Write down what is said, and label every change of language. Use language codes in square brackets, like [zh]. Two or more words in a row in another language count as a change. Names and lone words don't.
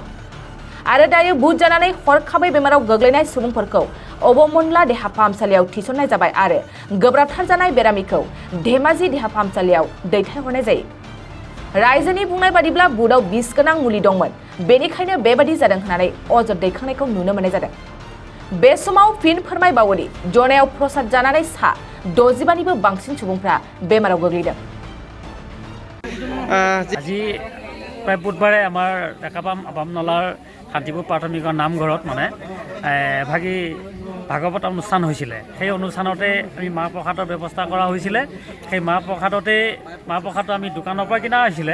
[brx] आरो दायो बुट जानानै हरखाबै बेमाराव गोग्लैनाय सुबुंफोरखौ अबमनला देहा फाहामसालियाव थिसननाय जाबाय आरो गोब्राबथार जानाय बेरामिखौ धेमाजि देहा फाहामसालियाव दैथायहरनाय जायो। रायजोनि बुंनाय बादिब्ला बुटआव बिस गोनां मुलि दंमोन, बेनिखायनो बेबादि जादों होननानै अजद दैखांनायखौ नुनो मोननाय जादों। बे समाव फिन फोरमायबावोदि जनायाव प्रसाद जानानै 65निबो बांसिन सुबुंफ्रा बेमाराव गोग्लैदों। [as] আজি প্ৰায় বুধবাৰে আমাৰ ডেকাপাম আপামনলাৰ শান্তিপুৰ প্ৰাথমিকৰ নামঘৰত ভাগৱত অনুষ্ঠান হৈছিলে। সেই অনুষ্ঠানতে আমি মাহ প্ৰসাদৰ ব্যৱস্থা কৰা হৈছিলে। সেই মাহ প্ৰসাদটো আমি দোকানৰ পৰা কিনা হৈছিলে।